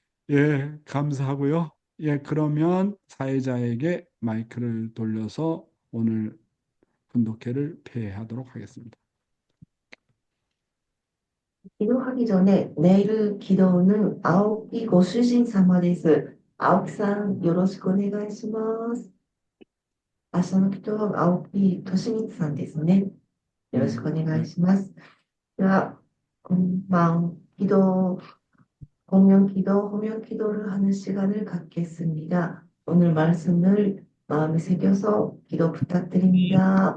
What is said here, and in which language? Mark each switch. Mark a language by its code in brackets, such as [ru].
[ko] 예, 감사하고요. 예, 그러면 사회자에게 마이크를 돌려서 오늘 분독회를 폐하도록 하겠습니다. 기도하기 전에 내일 기도는 아오키 고수진 [ja] 様です。青木さん、よろしくお願いします。明日の祈祷は青木利光さんですね。よろしくお願いします。では、今 [ko] 공명 기도, 호명 기도를 하는 시간을 갖겠습니다. 오늘 말씀을 마음에 새겨서 기도 부탁드립니다.